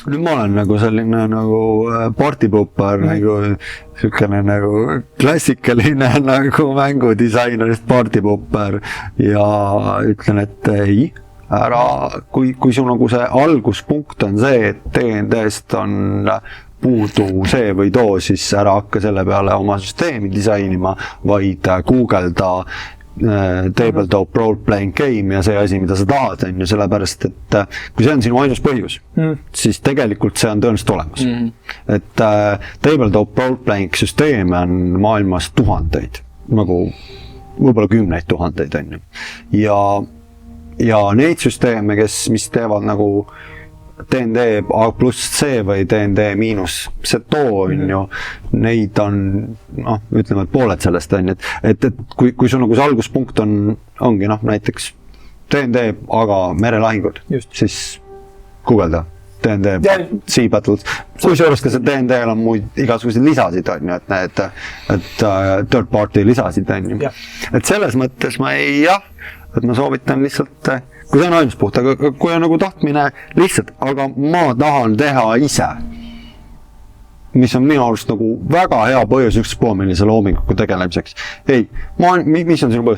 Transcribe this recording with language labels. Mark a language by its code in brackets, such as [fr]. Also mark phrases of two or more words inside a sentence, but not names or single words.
[et] Nüüd ma olen nagu selline nagu partypupar, nagu selline nagu klassikaline nagu mängudisainerist partypupar ja ütlen, et ei, ära, kui sul nagu see alguspunkt on see, et D&D-st on puudu see või too, siis ära hakka selle peale oma süsteemi disainima, vaid guugelda [en] tabletop role-playing game [et] ja see asi, mida sa tahad, on ju, sellepärast, et kui see on sinu ainus põhjus, siis tegelikult see on tõenäoliselt olemas. Et [en] tabletop role-playing [et] süsteeme on maailmas tuhandeid, nagu võib-olla 10 000, on ju. Ja neid süsteeme, mis teevad nagu D&D A plus C või D&D miinus Z on ju, neid on, ütleme, et pooled sellest on, et kui sul nagu see alguspunkt ongi näiteks D&D, aga merelahingud, siis guugelda D&D [en] Sea Battles, [et] kusjuures ka see D&D-l on muid igasuguseid lisasid, on ju, et [en] third party [et] lisasid, on ju. Et selles mõttes et ma soovitan lihtsalt, kui see on ainus puht, aga kui on nagu tahtmine lihtsalt, aga ma tahan teha ise, mis on minu arust nagu väga hea põhjus üks poolmillise loominguga tegelemiseks. Ei, mis on sinu põhjus?